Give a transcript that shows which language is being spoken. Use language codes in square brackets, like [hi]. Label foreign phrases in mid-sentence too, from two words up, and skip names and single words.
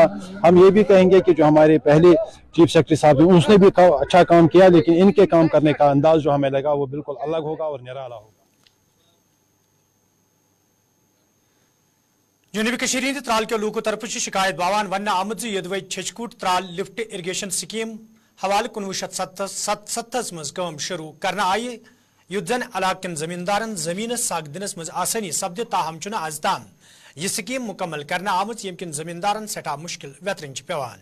[hi] हम ये भी कहेंगे कि जो हमारे पहले चीफ सेक्रेटरी साहब थे उसने भी अच्छा काम किया, लेकिन इनके काम करने का अंदाज जो हमें लगा वो बिल्कुल अलग होगा और निराला होगा। [ks] जनूबी कश्मीर हिंद त्राल के लूकों तरफ शिकायत बावान वन आमद यदवई छचकूट त्राल [en] lift irrigation scheme [ks] हवाले 1977 मज काम शुरू करना आई युद्धन इलाकन जमींदारन जमीन साग दिनस मज आसानी सपद ताहम चुना आज ताम यह स्कीम मुकम्मल करना आमत यमकिन जमींदारन सठा मुश्किल वेतरन पेवान।